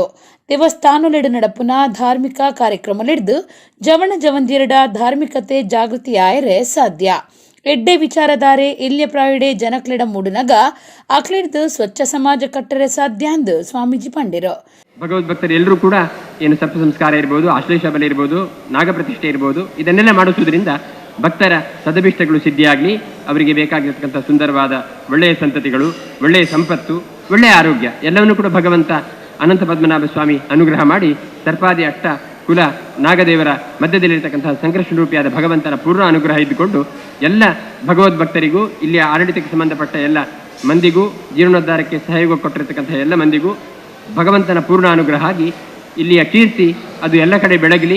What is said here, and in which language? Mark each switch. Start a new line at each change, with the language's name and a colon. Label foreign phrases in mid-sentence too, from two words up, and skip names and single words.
Tulu: ದೇವಸ್ಥಾನಲೆಡು ನಡಪುನ ಧಾರ್ಮಿಕ ಕಾರ್ಯಕ್ರಮಲೆಡ್ದು ಜವಣ ಜವಂದಿಯರಡ ಧಾರ್ಮಿಕತೆ ಜಾಗೃತಿ ಆಯರೆ ಸಾಧ್ಯ. ಎಡ್ಡೆ ವಿಚಾರಧಾರೆ ಇಲ್ಯ ಪ್ರಾಯುಡೆ ಜನಕ್ಲೆಡ ಮೂಡುನಗ ಅಕ್ಲೆಡ್ದು ಸ್ವಚ್ಛ ಸಮಾಜ ಕಟ್ಟರೆ ಸಾಧ್ಯ ಅಂದು ಸ್ವಾಮೀಜಿ ಪಂಡಿರು.
Kannada: ಭಗವದ್ಭಕ್ತರು ಎಲ್ಲರೂ ಕೂಡ ಏನು ಸರ್ಪ ಸಂಸ್ಕಾರ ಇರ್ಬೋದು, ಆಶ್ಲೇಷ ಬಲಿ ಇರ್ಬೋದು, ನಾಗಪ್ರತಿಷ್ಠೆ ಇರ್ಬೋದು, ಇದನ್ನೆಲ್ಲ ಮಾಡಿಸುವುದರಿಂದ ಭಕ್ತರ ಸದಭಿಷ್ಟಗಳು ಸಿದ್ಧಿಯಾಗಲಿ, ಅವರಿಗೆ ಬೇಕಾಗಿರತಕ್ಕಂಥ ಸುಂದರವಾದ ಒಳ್ಳೆಯ ಸಂತತಿಗಳು, ಒಳ್ಳೆಯ ಸಂಪತ್ತು, ಒಳ್ಳೆಯ ಆರೋಗ್ಯ ಎಲ್ಲವನ್ನೂ ಕೂಡ ಭಗವಂತ ಅನಂತ ಪದ್ಮನಾಭ ಸ್ವಾಮಿ ಅನುಗ್ರಹ ಮಾಡಿ ಸರ್ಪಾದಿ ಅಷ್ಟ ಕುಲ ನಾಗದೇವರ ಮಧ್ಯದಲ್ಲಿರತಕ್ಕಂತಹ ಸಂಕೃಷ್ಣ ರೂಪಿಯಾದ ಭಗವಂತನ ಪೂರ್ಣ ಅನುಗ್ರಹ ಇದ್ದುಕೊಂಡು ಎಲ್ಲ ಭಗವದ್ಭಕ್ತರಿಗೂ ಇಲ್ಲಿಯ ಆಡಳಿತಕ್ಕೆ ಸಂಬಂಧಪಟ್ಟ ಎಲ್ಲ ಮಂದಿಗೂ ಜೀರ್ಣೋದ್ಧಾರಕ್ಕೆ ಸಹಯೋಗ ಕೊಟ್ಟಿರತಕ್ಕಂಥ ಎಲ್ಲ ಮಂದಿಗೂ ಭಗವಂತನ ಪೂರ್ಣ ಅನುಗ್ರಹ ಆಗಿ ಇಲ್ಲಿಯ ಕೀರ್ತಿ ಅದು ಎಲ್ಲ ಕಡೆ ಬೆಳಗಲಿ.